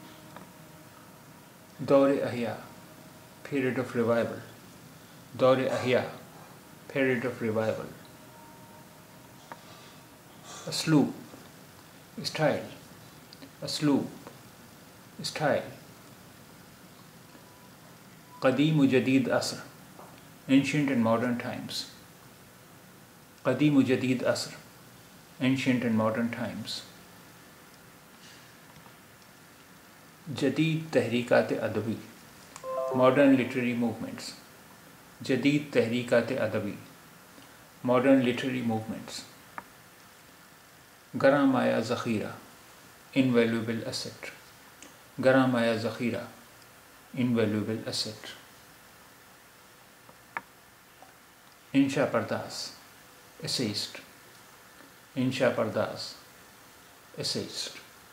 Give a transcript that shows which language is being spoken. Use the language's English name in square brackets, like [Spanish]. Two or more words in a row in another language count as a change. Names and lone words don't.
[Urdu] دور احیاء [English] period of revival, [Urdu] دور احیاء [English] period of revival. [Urdu] اسلوب اسٹائل، اسلوب اسٹائل. قدیم و جدید عصر [English] ancient and modern times، [Urdu] قدیم و جدید عصر [English] ancient and modern times. [Urdu] جدید تحریکات ادبی [English] modern literary movements، [Urdu] جدید تحریکات ادبی [English] modern literary movements. [Urdu] گراں مایہ ذخیرہ [English] invaluable asset، [Urdu] گراں مایہ ذخیرہ [English] invaluable asset. [Urdu] انشا پرداز essayist، انشا پرداز essayist.